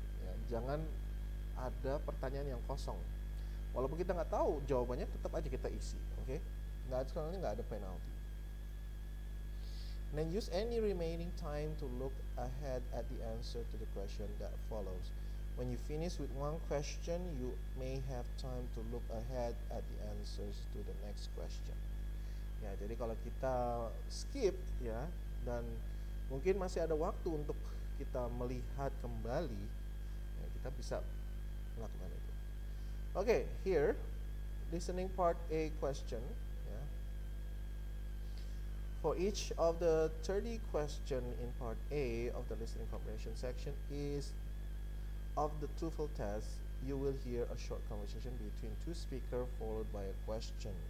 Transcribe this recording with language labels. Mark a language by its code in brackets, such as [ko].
[id] Ya, jangan ada pertanyaan yang kosong. Walaupun kita nggak tahu jawabannya, tetap aja kita isi, oke? Nggak, sekarang ini nggak ada penalty. [en] And then use any remaining time to look ahead at the answer to the question that follows. When you finish with one question, you may have time to look ahead at the answers to the next question. [id] Ya, jadi kalau kita skip ya, dan mungkin masih ada waktu untuk kita melihat kembali, ya, kita bisa melakukan itu. [en] Okay, here, listening part A question. Ya. For each of the 30 question in part A of the listening comprehension section is of the TOEFL test, you will hear a short conversation between two speakers followed by a question.